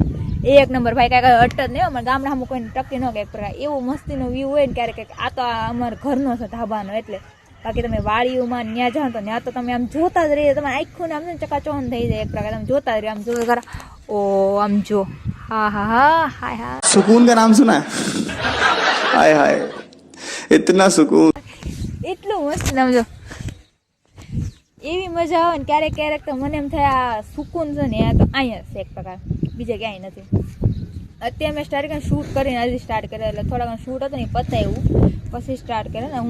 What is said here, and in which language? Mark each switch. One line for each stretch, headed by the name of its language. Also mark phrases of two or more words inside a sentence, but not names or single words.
Gujarati: એક નંબર ભાઈ કાંઈ અટ જ નહીં, અમારે ગામડામાં કોઈને ટકી ન કે એક પ્રકાર એવો મસ્તીનો વ્યૂ હોય ને ક્યારેક. આ તો અમારા ઘરનો છે ધાબાનો, એટલે બાકી તમે વાડીઓમાં ત્યાં જાઓ તો ત્યાં તો તમે આમ જોતા જ રહીએ, તમારે આખું ને આમ ચકાચોન થઈ જાય એક પ્રકાર, તમે જોતા જ રહીએ આમ જો ખરા. ઓ આમ જો હા હા હા હાય હા
Hindi: सुकून का नाम सुना है? हाय हाय इतना सुकून.
Gujarati: એટલું મસ્ત નામ જો, એવી મજા આવે ને ક્યારેક ક્યારેક તો મને એમ થાય આ સુકૂન છે ને આ તો અહીંયા છે એક પ્રકાર, બીજે ક્યાંય નથી. અત્યારે મેં સ્ટાર્ટ કરીને શૂટ કરીને હજી સ્ટાર્ટ કર્યા, એટલે થોડા ઘણું શૂટ હતું ને પતાવ્યું પછી સ્ટાર્ટ કર્યા ને.